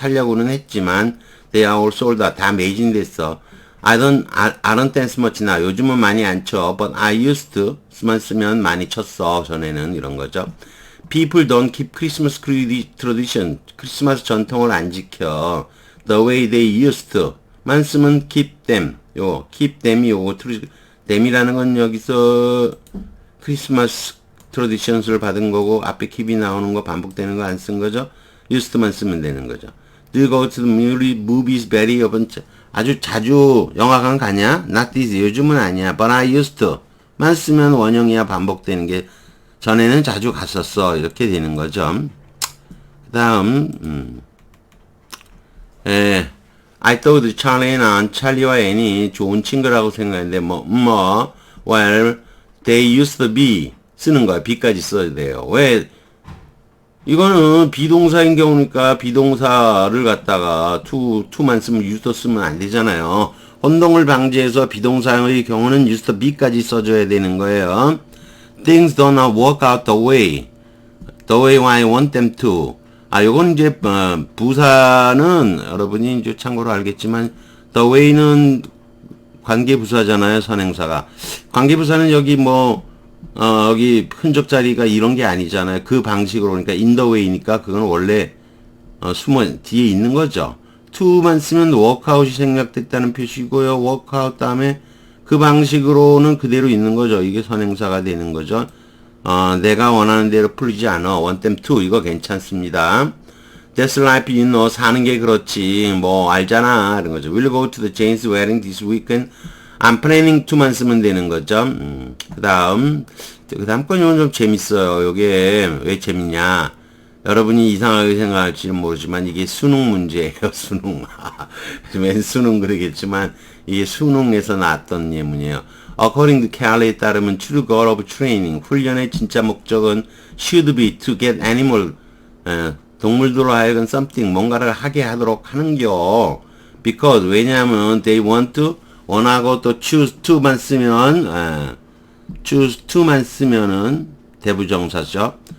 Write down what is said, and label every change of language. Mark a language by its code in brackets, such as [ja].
[ko] 살려고는 했지만 [en] they are all sold out. [ko] 다 매진됐어. [en] I don't dance much now. [ko] 요즘은 많이 안 쳐. [en] But I used to. [ko] 만 쓰면 많이 쳤어. 전에는 이런 거죠. [en] People don't keep Christmas tradition. [ko] 크리스마스 전통을 안 지켜. [en] The way they used to. [ko] 만 쓰면 keep them. keep them이 요거 them이라는 건 여기서 크리스마스 traditions를 받은 거고 앞에 keep이 나오는 거 반복되는 거 안 쓴 거죠. used만 쓰면 되는 거죠. [en] Do you go to the movies very often? [ko] 아주 자주 영화관 가냐? [en] Not this. [ko] 요즘은 아니야. [en] But I used to. [ko] 만 쓰면 원형이야 반복되는 게 전에는 자주 갔었어. 이렇게 되는 거죠. 그 다음 I thought Charlie는 찰리와 앤이 좋은 친구라고 생각했는데 [en] well they used to be [ko] 쓰는 거야. be까지 써야 돼요. 왜? 이거는 비동사인 경우니까 비동사를 갖다가 to만 쓰면 used 쓰면 안 되잖아요. 혼동을 방지해서 비동사의 경우는 used be까지 써줘야 되는 거예요. [en] Things don't work out the way I want them to. [ko] 요건 이제 부사는 여러분이 이제 참고로 알겠지만 the way는 관계부사잖아요. 선행사가. 관계부사는 여기 여기 흔적 자리가 이런 게 아니잖아요. 그 방식으로 그러니까 in the way니까 그건 원래 숨어 뒤에 있는 거죠. to만 쓰면 workout이 생략됐다는 표시고요. workout 다음에 그 방식으로는 그대로 있는 거죠. 이게 선행사가 되는 거죠. 내가 원하는 대로 풀리지 않아. [en] want them to. [ko] 이거 괜찮습니다. [en] That's life, you know. [ko] 사는 게 그렇지. 알잖아. 이런 거죠. [en] We'll go to the Jane's wedding this weekend. I'm planning to [ko] 만 쓰면 되는 거죠. 그 다음 건이 좀 재밌어요. 이게 왜 재밌냐. 여러분이 이상하게 생각할지는 모르지만 이게 수능 문제예요. 수능. 맨 수능 그러겠지만 이게 수능에서 나왔던 예문이에요. according to Kelly에 따르면 [en] true goal of training, [ko] 훈련의 진짜 목적은 [en] should be to get animal, [ko] 동물들로 하여금 something, 뭔가를 하게 하도록 하는겨. because, 왜냐하면 [en] they want to, [ko] 원하고 또 choose to만 쓰면, choose to만 쓰면은 대부정사죠.